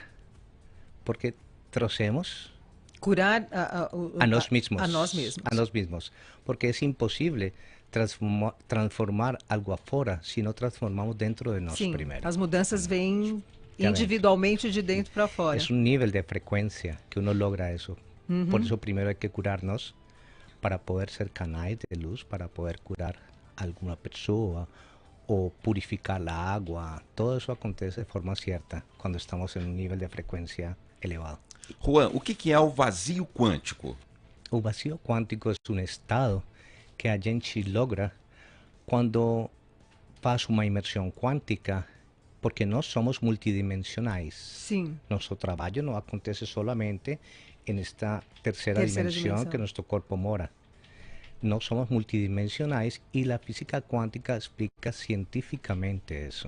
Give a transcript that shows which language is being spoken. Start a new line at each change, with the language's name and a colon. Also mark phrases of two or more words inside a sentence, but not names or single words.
Portuguese: Porque trouxemos curar a nós mesmos. A nós mesmos. A nós mesmos. Porque é impossível transformar algo afora se não transformamos dentro de nós primeiro. As mudanças vêm individualmente de dentro para fora. É um nível de frequência que uno logra isso. Por isso, primeiro, há que curar-nos para poder ser canais de luz, para poder curar alguma pessoa
Spanish: o purificar la agua, todo eso acontece de forma cierta cuando estamos en un nivel de frecuencia elevado.
Portuguese: Juan, o que é o vazio quântico? O
Spanish: vacío cuántico es un estado
Portuguese: que a gente logra quando faz uma imersão quântica, porque nós somos multidimensionais. Sim. Nosso trabalho não acontece solamente nesta terceira dimensão que nosso corpo mora. Nós somos multidimensionais e a física quântica explica cientificamente isso.